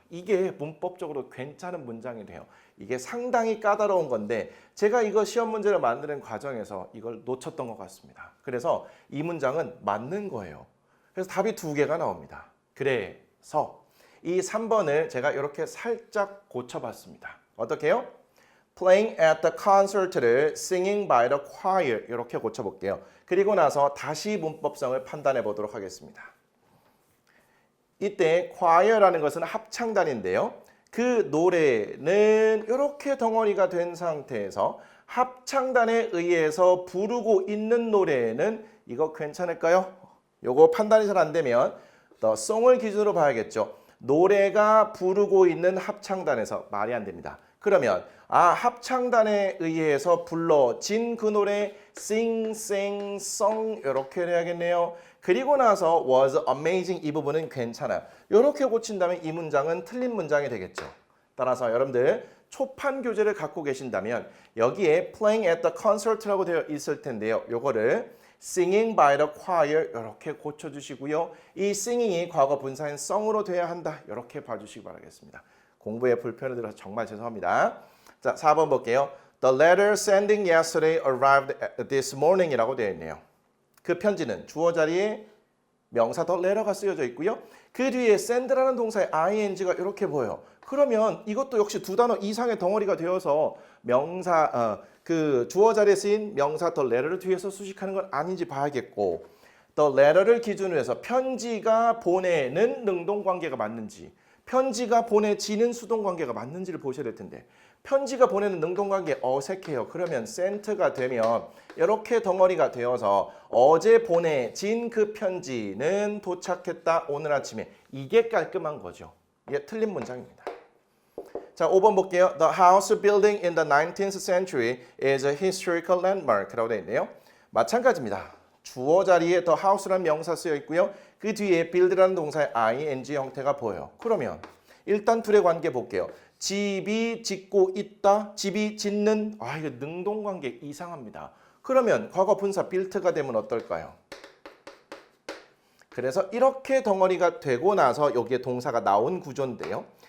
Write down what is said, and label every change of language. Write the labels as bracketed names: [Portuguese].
[Korean] 이게 문법적으로 괜찮은 문장이 돼요. 이게 상당히 까다로운 건데 제가 이거 시험 문제를 만드는 과정에서 이걸 놓쳤던 것 같습니다. 그래서 이 문장은 맞는 거예요. 그래서 답이 두 개가 나옵니다. 그래서 이 3번을 제가 이렇게 살짝 고쳐봤습니다. 어떻게 해요? [English] Playing at the concert를 singing by the choir [Korean] 이렇게 고쳐볼게요. 그리고 나서 다시 문법성을 판단해 보도록 하겠습니다. 이때 choir라는 것은 합창단인데요. 그 노래는 이렇게 덩어리가 된 상태에서 합창단에 의해서 부르고 있는 노래는 이거 괜찮을까요? 요거 판단이 잘 안 되면 the song을 기준으로 봐야겠죠. 노래가 부르고 있는 합창단에서 말이 안 됩니다. 그러면 합창단에 의해서 불러진 그 노래 sing, sang, song 이렇게 해야겠네요. 그리고 나서 was amazing 이 부분은 괜찮아요. 이렇게 고친다면 이 문장은 틀린 문장이 되겠죠. 따라서 여러분들 초판 교재를 갖고 계신다면 여기에 [English] playing at the concert [Korean] 라고 되어 있을 텐데요. 요거를 [English] singing by the choir [Korean] 이렇게 고쳐주시고요. 이 singing이 과거 분사인 song으로 돼야 한다. 이렇게 봐주시기 바라겠습니다. 공부에 불편을 들어서 정말 죄송합니다. 자, 4번 볼게요. [English] The letter sending yesterday arrived this morning [Korean] 이라고 되어 있네요. 그 편지는 주어 자리에 명사 the letter가 쓰여져 있고요. 그 뒤에 send라는 동사의 ing가 이렇게 보여요. 그러면 이것도 역시 두 단어 이상의 덩어리가 되어서 명사 그 주어 자리에 쓰인 명사 the letter를 뒤에서 수식하는 건 아닌지 봐야겠고 the letter를 기준으로 해서 편지가 보내는 능동관계가 맞는지 편지가 보내지는 수동관계가 맞는지를 보셔야 될 텐데 편지가 보내는 능동관계 어색해요. 그러면 sent가 되면 이렇게 덩어리가 되어서 어제 보내진 그 편지는 도착했다 오늘 아침에 이게 깔끔한 거죠. 이게 틀린 문장입니다. 자, 5번 볼게요. [English] The house building in the 19th century is a historical landmark라고 [Korean] 되어 있네요. 마찬가지입니다. 주어 자리에 the house라는 명사 쓰여 있고요. 그 뒤에 build라는 동사의 ing 형태가 보여요. 그러면 일단 둘의 관계 볼게요. 집이 짓고 있다, 집이 짓는, 이거 능동관계 이상합니다. 그러면 과거 분사 built가 되면 어떨까요? 그래서 이렇게 덩어리가 되고 나서 여기에 동사가 나온 구조인데요.